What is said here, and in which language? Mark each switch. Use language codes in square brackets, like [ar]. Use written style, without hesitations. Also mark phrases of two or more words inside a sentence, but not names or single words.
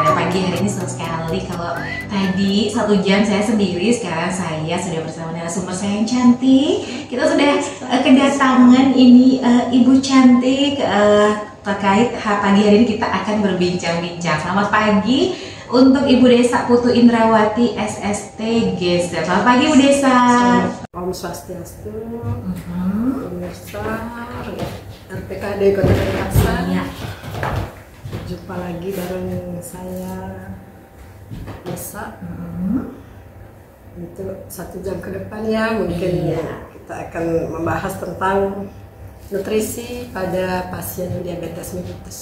[id] Dan pagi hari ini seru sekali. Kalau tadi 1 jam saya sendiri, sekarang saya sudah bersama narasumber saya yang cantik. Kita sudah kedatangan ini Ibu cantik. Terkait pagi hari ini kita akan berbincang-bincang. Selamat pagi untuk Ibu Desa Putu Indrawati SST Gesda. Selamat pagi Ibu Desa. Om Swastiastu, pemirsa RPKD Kota Denpasar. Ya. Jumpa lagi bareng saya Desa. Itu 1 jam ke depan ya, mungkin kita akan membahas tentang nutrisi pada pasien diabetes mellitus.